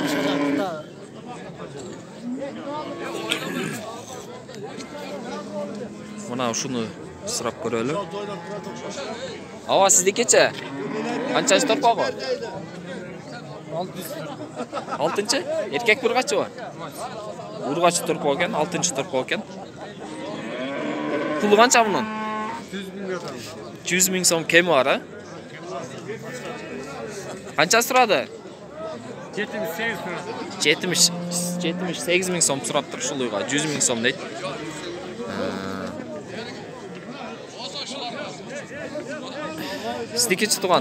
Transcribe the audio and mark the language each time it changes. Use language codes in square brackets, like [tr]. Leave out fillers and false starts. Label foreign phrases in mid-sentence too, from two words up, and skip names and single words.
[ky] Мына ушуну сұрап көрөлү. Ава сиздикичи? Канчанчы торпагы? 6-чы? Эркек бургачыбы? Ургач торпак екен, 6-чы торпак екен. Пулу канча мунун? 100 000 сом кеми бар, а? Канча сурады? 78 000 сом сураптыр ушул уйга. 100 000 сом дейт. Сиздикичи туган?